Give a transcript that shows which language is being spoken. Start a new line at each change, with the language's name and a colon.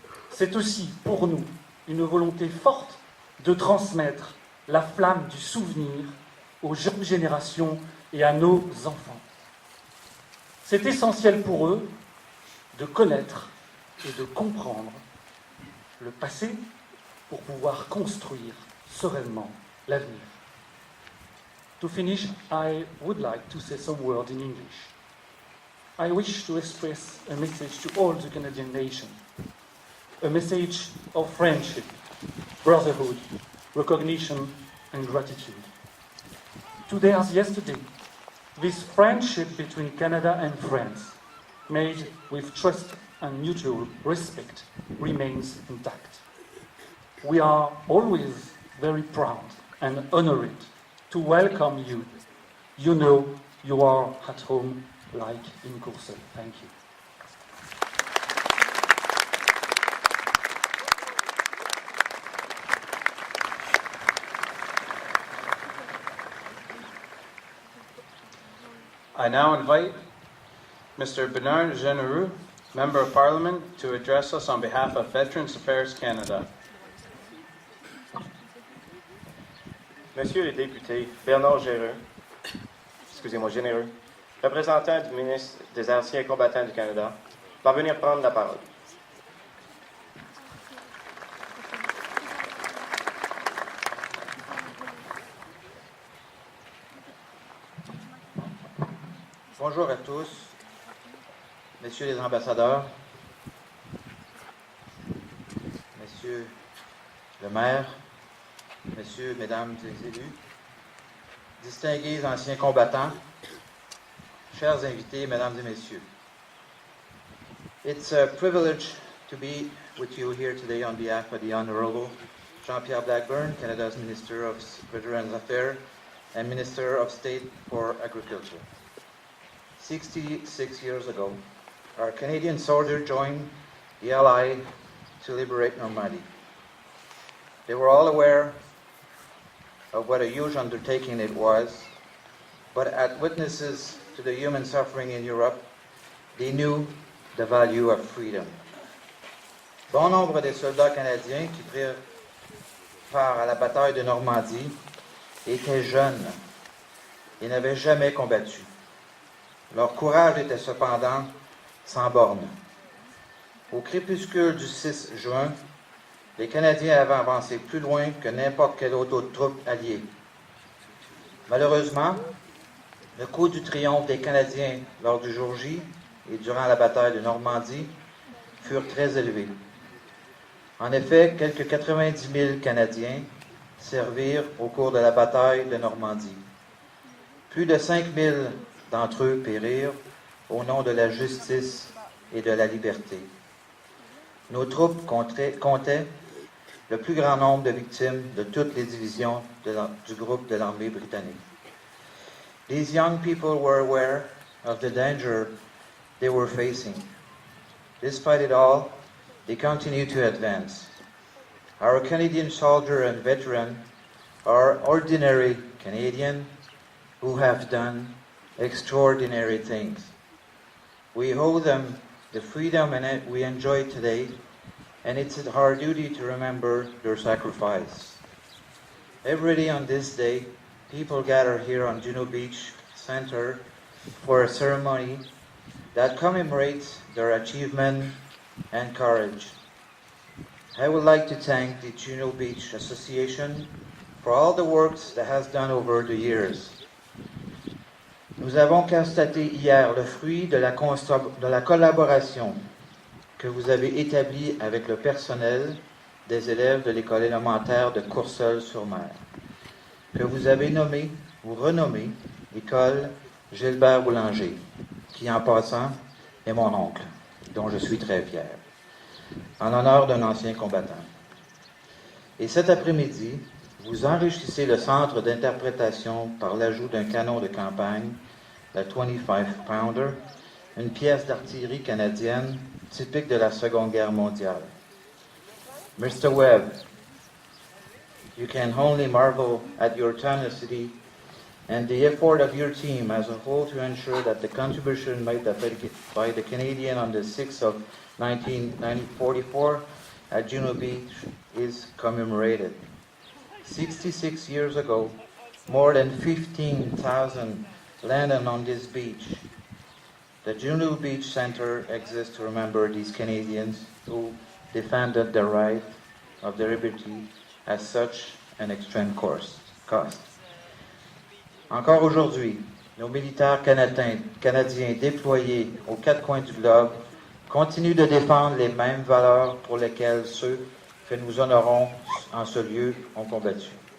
French: C'est aussi pour nous une volonté forte de transmettre la flamme du souvenir aux jeunes générations et à nos enfants. C'est essentiel pour eux de connaître et de comprendre le passé pour pouvoir construire sereinement l'avenir.
English: To finish, I would like to say some words in English. I wish to express a message to all the Canadian nation, a message of friendship, brotherhood, recognition and gratitude. Today as yesterday, this friendship between Canada and France, made with trust and mutual respect, remains intact. We are always very proud and honored to welcome you. You know you are at home like in Courseulles. Thank you. I now invite Mr. Bernard Genereux, Member of Parliament, to address us on behalf of Veterans Affairs Canada.
French: Monsieur le député Bernard Généreux, représentant du ministre des Anciens combattants du Canada, va venir prendre la parole. Bonjour à tous, messieurs les ambassadeurs, messieurs le maire, messieurs, mesdames les élus, distingués anciens combattants, chers invités, mesdames et messieurs.
English: It's a privilege to be with you here today on behalf of the Honorable Jean-Pierre Blackburn, Canada's Minister of Veterans Affairs and Minister of State for Agriculture. 66 years ago, our Canadian soldiers joined the Allies to liberate Normandy. They were all aware of what a huge undertaking it was, but as witnesses to the human suffering in Europe, they knew the value of freedom.
French: Bon nombre des soldats canadiens qui prirent part à la bataille de Normandie étaient jeunes et n'avaient jamais combattu. Leur courage était cependant sans borne. Au crépuscule du 6 juin, les Canadiens avaient avancé plus loin que n'importe quelle autre troupe alliée. Malheureusement, le coût du triomphe des Canadiens lors du jour J et durant la bataille de Normandie furent très élevés. En effet, quelques 90 000 Canadiens servirent au cours de la bataille de Normandie. Plus de 5 000 d'entre eux périrent au nom de la justice et de la liberté. Nos troupes comptaient le plus grand nombre de victimes de toutes les divisions du groupe de l'armée britannique.
English: These young people were aware of the danger they were facing. Despite it all, they continue to advance. Our Canadian soldiers and veterans are ordinary Canadians who have done extraordinary things. We owe them the freedom we enjoy today, and it's our duty to remember their sacrifice. Every day on this day, people gather here on Juno Beach Center for a ceremony that commemorates their achievement and courage. I would like to thank the Juno Beach Association for all the work that has done over the years.
French: Nous avons constaté hier le fruit de la collaboration que vous avez établie avec le personnel des élèves de l'école élémentaire de Courseulles-sur-Mer, que vous avez nommé ou renommé l'école Gilbert Boulanger, qui en passant est mon oncle, dont je suis très fier, en l'honneur d'un ancien combattant. Et cet après-midi, vous enrichissez le centre d'interprétation par l'ajout d'un canon de campagne, la 25-pounder, une pièce d'artillerie canadienne typique de la Seconde Guerre mondiale.
English: Mr. Webb, you can only marvel at your tenacity and the effort of your team as a whole to ensure that the contribution made by the Canadian on the 6th of 1944 at Juno Beach is commemorated. 66 years ago, more than 15,000 landed on this beach. The Juno Beach Center exists to remember these Canadians who defended the right of their liberty at such an extreme cost.
French: Encore aujourd'hui, nos militaires canadiens déployés aux quatre coins du globe continuent de défendre les mêmes valeurs pour lesquelles ceux que nous honorons en ce lieu ont combattu.